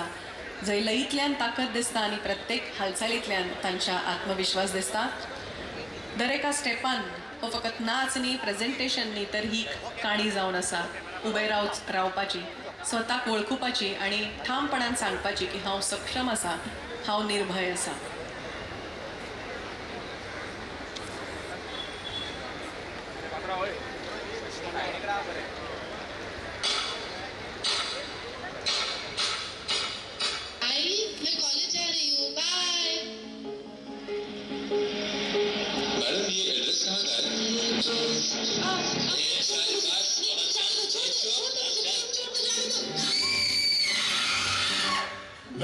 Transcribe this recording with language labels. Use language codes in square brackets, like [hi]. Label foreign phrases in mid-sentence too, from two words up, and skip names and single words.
[kok] जंय लयींतल्यान ताकद दिसता आनी प्रत्येक हालचालींतल्यान तांच्या आत्मविश्वास दिसता. दर एका स्टेपान हो फकत नाच न्ही प्रेझेंटेशन न्ही तर ही काणी जावन आसा उबे रावपाची स्वताक वळखुपाची आनी ठामपणान सांगपाची की हांव सक्षम आसा हांव निर्भय आसा. [hi] आई मैं कॉलेज जा रही हूँ बाय. मैडम ये एड्रेस कहाँ का है?